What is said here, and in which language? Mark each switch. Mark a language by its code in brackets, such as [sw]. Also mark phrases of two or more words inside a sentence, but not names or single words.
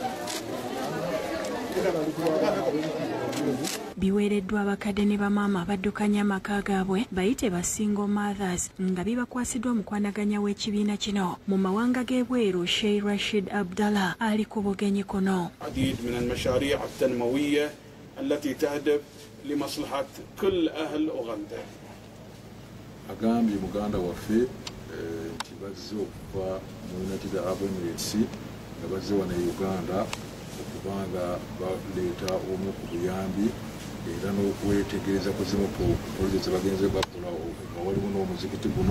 [lg] Biweereddwa abakadde ne bamaama abaddukanya amaka gaabwe bayite ba [en] single mothers [lg] nga bibakwasiddwa omukwanaganya w'ekibiina kino mu mawanga g'ebweru Sheikh Rashid Abdallah ali ku bugenyi kuno. [ar] العديد من المشاريع التنموية التي تهدف لمصلحة كل أهل أوغندا. [lg] agambye muganda waffe nti bazze okuva mu United Arab Emirates nga bazze wano e Uganda okubanga baleeta omu ku buyambi era n'okwetegereza ku zimu pulojekiti bagenze bakola nga waliwo n'omuzikiti guno.